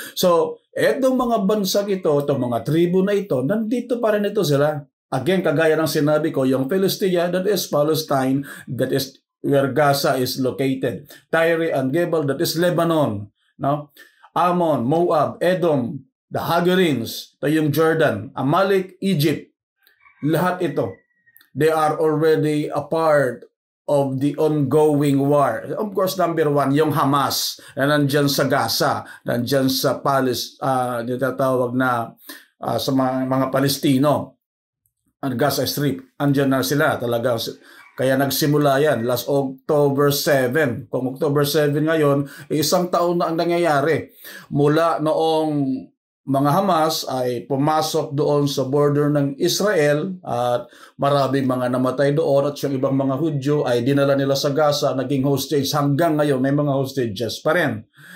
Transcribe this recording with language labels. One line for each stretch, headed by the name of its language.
Filipino: So, etong mga bansang ito, itong mga tribo na ito, nandito pa rin ito sila.
English: Again,
Filipino: kagaya ng sinabi ko,
English: yung Philistia, that is Palestine, that is where Gaza is located. Tyre and Gebal, that is Lebanon. No? Ammon, Moab, Edom, the Hagarins,
Filipino: ito yung
English: Jordan, Amalek, Egypt,
Filipino: lahat ito,
English: they are already a part of the ongoing war.
Filipino: Of course, number one, yung Hamas, na nandyan sa Gaza, nandyan sa nitatawag na sa mga Palestino, ang Gaza Strip, andyan na sila talaga. Kaya nagsimula yan last October 7. Kung October 7 ngayon, isang taon na ang nangyayari. Mula noong mga Hamas ay pumasok doon sa border ng Israel at maraming mga namatay doon at yung ibang mga Hudyo ay dinala nila sa Gaza, naging hostage. Hanggang ngayon may mga hostages pa rin.